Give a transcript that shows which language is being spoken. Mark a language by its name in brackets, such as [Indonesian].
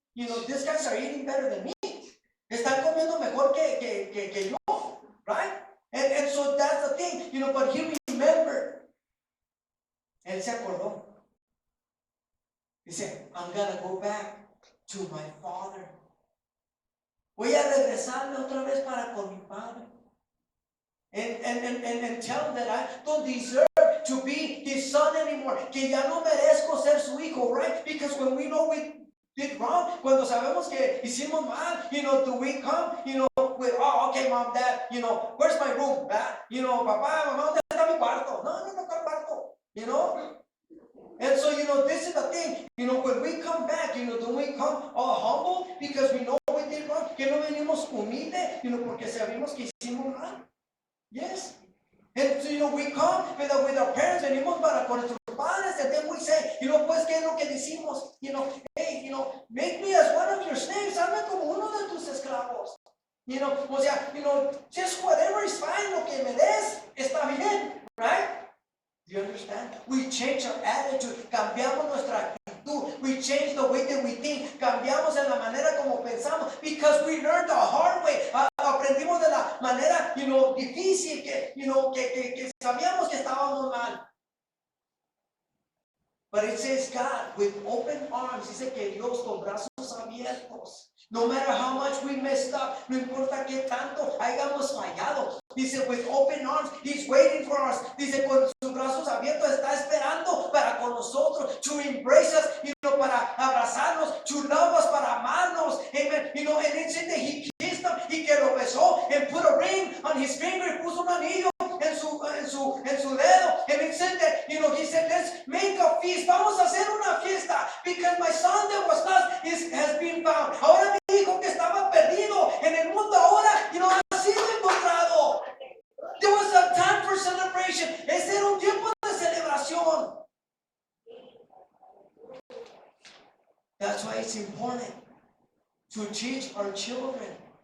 [English] These guys are eating better than me. [Spanish] Están comiendo mejor que yo, right? [English] And so that's the thing, but he remembered. [Spanish] Él se acordó. [English] Dice, I'm gonna go back to my father. [Spanish] Voy a regresarme otra vez para con mi padre. [English] And tell him that I don't deserve to be his son anymore. [Spanish] Que ya no merezco ser su hijo, right? [English] Because when we know we did wrong, [Spanish] cuando sabemos que hicimos mal, [English] do we come, with, oh, okay, mom, dad, where's my room? [Spanish] Papá, mamá, ¿dónde está mi cuarto? No está el cuarto, [English] And so, this is the thing, when we come back, don't we come all humble because we know we did wrong? [Spanish] Que no venimos humilde, porque sabemos que hicimos mal. Yes. [English] And so, we come with our parents, [Spanish] venimos para con nuestros padres, [English] and then we say, [Spanish] pues, ¿qué es lo que decimos? [English] Hey, make me as one of your slaves, [Spanish] hazme como uno de tus esclavos. O sea, [English] just whatever is fine, [Spanish] lo que me des, está bien, [English] right? Do you understand? We change our attitude, [Spanish] cambiamos nuestra actitud, [English] we change the way that we think, [Spanish] cambiamos en la manera como pensamos, [English] because we learned the hard way. [Spanish] Aprendimos de la manera, difícil, que sabíamos que estábamos mal. [English] But it says God with open arms. [Spanish] Dice que Dios con brazos abiertos. [English] No matter how much we messed up, [Spanish] no importa qué tanto hayamos fallado. [English] Dice with open arms, He's waiting for us. [Spanish] Dice con sus brazos abiertos está esperando para con nosotros, [English] to embrace us, [Spanish] para abrazarnos, [English] to love us, [Spanish] para amarnos. [English] Amen. And it said that He kissed him, [Spanish] y que lo besó, [English] and put a ring on his finger, [Spanish] puso un anillo en su dedo. [English] And it said that, He said, let's make a feast. [Spanish] Vamos a hacer una fiesta, [English] because my son that was lost has been found. [Spanish] Ahora mi hijo que estaba perdido en el mundo ahora, ha sido encontrado. [English] There was a time for celebration. [Spanish] Ese era un tiempo de celebración. [English] That's why it's important to teach our children.